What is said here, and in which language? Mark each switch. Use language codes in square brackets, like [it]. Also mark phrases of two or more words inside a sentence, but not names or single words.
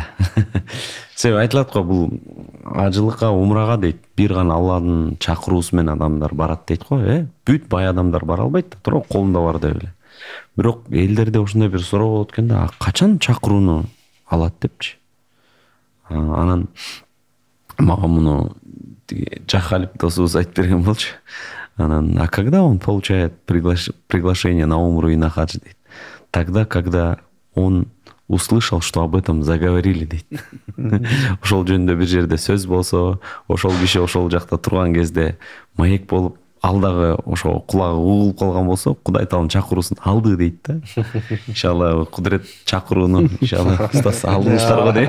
[ky] Себеби айтылат го, бул ажылыкка, умрага дейт, бир гана Алладын чакыруусу менен адамдар барат дейт го, бүт бай адамдар бара албайт да, туура колунда бар деп эле. Бирок элдерде ошондой бир суроо болот экен да, качан чакырууну алат депчи. Анан мага муну Жахалип досубуз айтып берген болчу. Анан, [ru] а когда он получает приглашение на умру и на хадж дейт? Тогда, когда он услышал, что об этом заговорили дейт. [ky] Ошол жөнүндө бир жерде сөз болсо, ошол киши ошол жакта турган кезде маек болуп, ал дагы ошо кулагы угулуп калган болсо, Кудай таалам чакыруусун алды дейт да. Иншалла Кудурет чакырууну иншалла устасы алдыңыздарго дейм.